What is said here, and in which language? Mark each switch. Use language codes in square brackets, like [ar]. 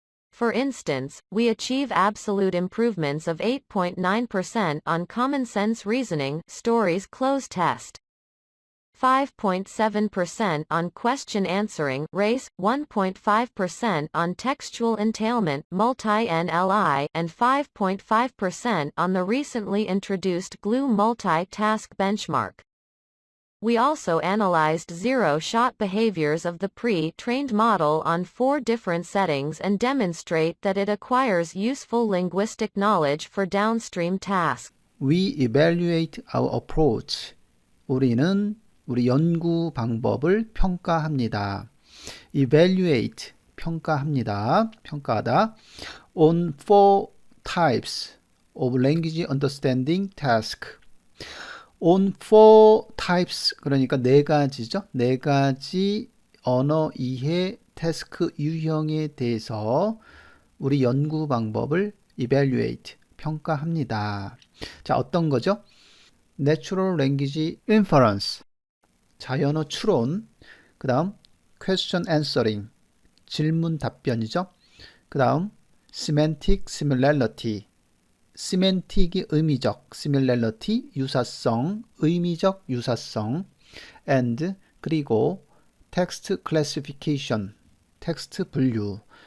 [en] For instance, we achieve absolute improvements of 8.9% on common sense reasoning stories cloze test, 5.7% on question answering race, 1.5% on textual entailment multi-NLI, and 5.5% on the recently introduced GLUE multi-task benchmark. We also analyzed zero-shot behaviors of the pre-trained model on 4 different settings and demonstrate that it acquires useful linguistic knowledge for downstream tasks. We evaluate our approach. [ko] 우리는 우리 연구 방법을 평가합니다. Evaluate, 평가합니다. 평가하다. [en] On 4 types of language understanding task. On 4 types, [ko] 그러니까 4가지죠. 4가지 언어 이해 태스크 유형에 대해서 우리 연구 방법을 evaluate, 평가합니다. 자, 어떤 거죠? [en] Natural language inference, [ko] 자연어 추론. 그 다음 [en] question answering, [ko] 질문 답변이죠. 그 다음 [en] semantic similarity, [ko] 시멘틱이 의미적, similarity, 유사성, 의미적 유사성, and 그리고 [en] text classification, [ko] 텍스트 분류.